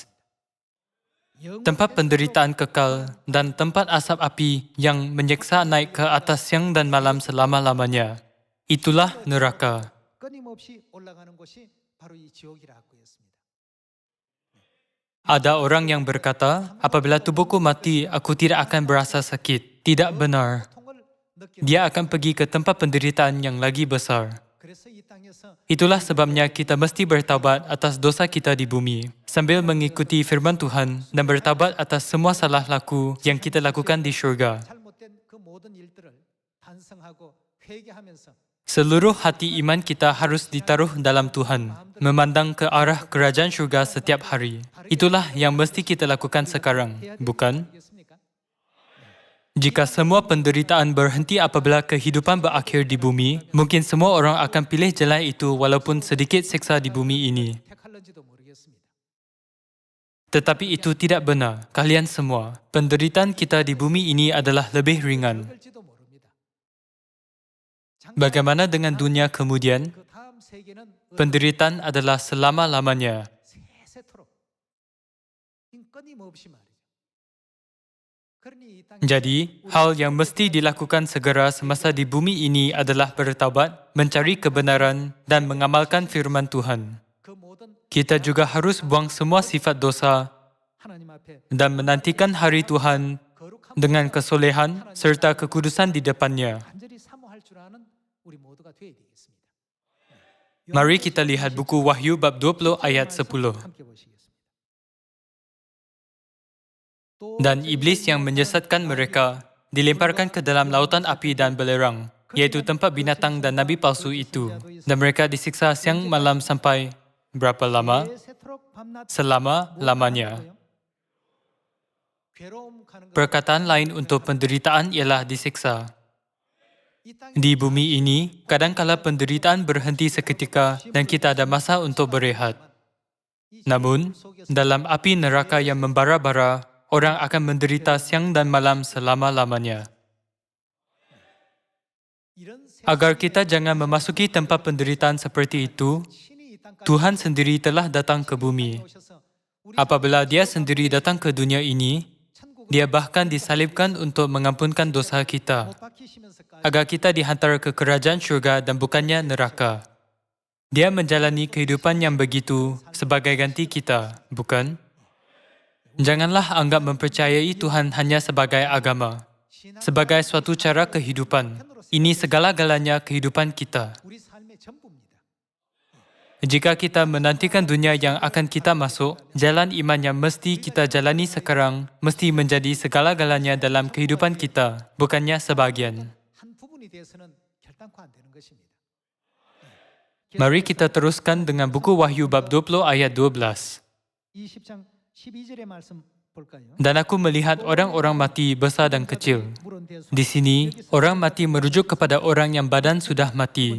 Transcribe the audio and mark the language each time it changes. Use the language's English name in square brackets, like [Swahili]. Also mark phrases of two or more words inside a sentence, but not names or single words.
[Malay] Tempat penderitaan kekal dan tempat asap api yang menyeksa naik ke atas siang dan malam selama-lamanya. Itulah neraka. [Korean] 끊임없이 올라가는 곳이 바로 이 지옥이라고 했습니다. [Malay] Ada orang yang berkata, apabila tubuhku mati, aku tidak akan berasa sakit. Tidak benar. [Korean] 고통을 느끼는 [Malay] Dia akan pergi ke tempat penderitaan yang lagi besar. [Korean] 그래서 이 땅에서 [Malay] Itulah sebabnya kita mesti bertaubat atas dosa kita di bumi, sambil mengikuti firman Tuhan dan bertaubat atas semua salah laku yang kita lakukan di syurga. [Korean] 잘못된 그 모든 일들을 반성하고 회개하면서 [Malay] Seluruh hati iman kita harus ditaruh dalam Tuhan, memandang ke arah kerajaan syurga setiap hari. Itulah yang mesti kita lakukan sekarang, bukan? [Korean] 하겠습니까? [Malay] Jika semua penderitaan berhenti apabila kehidupan berakhir di bumi, mungkin semua orang akan pilih jalan itu walaupun sedikit seksa di bumi ini. [Korean] 택할런지도 모르겠습니다. [Malay] Tetapi itu tidak benar, kalian semua. Penderitaan kita di bumi ini adalah lebih ringan. [Korean] 그럴지도 모릅니다. [Malay] Bagaimana dengan dunia kemudian? [Korean] 그 다음 세계는 [Malay] Penderitaan adalah selama-lamanya. [Korean] 세세토록 끊임없이 말이죠. 그러니 이 땅에 [Malay] Jadi, hal yang mesti dilakukan segera semasa di bumi ini adalah bertaubat, mencari kebenaran, dan mengamalkan firman Tuhan. [Korean] 그 모든 [Malay] Kita juga harus buang semua sifat dosa [Korean] 하나님 앞에 [Malay] dan menantikan hari Tuhan [Korean] 거룩한 [Malay] dengan kesolehan serta kekudusan di depannya. [Korean] 간절히 사모할 줄 아는 우리 모두가 되어야 되겠습니다. [Malay] Mari kita lihat buku Wahyu bab 20 ayat 10. [Korean] 함께 보시겠습니다. 또 [Malay] Dan iblis yang menyesatkan mereka dilemparkan ke dalam lautan api dan belerang, yaitu tempat binatang dan nabi palsu itu. Dan mereka disiksa siang malam sampai berapa lama? [Korean] 세세토록 밤낮 [Malay] Selama-lamanya. [Korean] 괴로움 가는 것. [Malay] Perkataan lain untuk penderitaan ialah disiksa. [Korean] 이 땅에 [Malay] Di bumi ini, kadangkala penderitaan berhenti seketika dan kita ada masa untuk berehat. Namun, dalam api neraka yang membara-bara, orang akan menderita siang dan malam selama-lamanya. [Korean] 이런 세- [Malay] Agar kita jangan memasuki tempat penderitaan seperti itu, [Korean] 신이 이 땅까지 [Malay] Tuhan sendiri telah datang ke bumi. [Korean] 오셔서 우리 [Malay] Apabila Dia sendiri datang ke dunia ini, [Korean] 천국을 [Malay] Dia bahkan disalibkan untuk mengampunkan dosa kita, [Korean] 못 박히시면서까지 [Malay] agar kita dihantar ke kerajaan syurga dan bukannya neraka. Dia menjalani kehidupan yang begitu sebagai ganti kita, bukan? Janganlah anggap mempercayai Tuhan hanya sebagai agama, [Korean] 신앙 [Malay] sebagai suatu cara kehidupan. Ini segala-galanya kehidupan kita. [Korean] 우리 삶의 전부입니다. [Malay] Jika kita menantikan dunia yang akan kita masuk, jalan iman yang mesti kita jalani sekarang mesti menjadi segala-galanya dalam kehidupan kita, bukannya sebahagian. [Korean] 한 부분이 돼서는 결단코 안 되는 것입니다. [Malay] Mari kita teruskan dengan buku Wahyu bab 20 ayat 12. [Korean] 20장 12절의 말씀 볼까요? [Malay] Dan aku melihat orang-orang mati besar dan kecil. [Korean] 물은 대수 [Malay] Di sini, orang mati merujuk kepada orang yang badan sudah mati.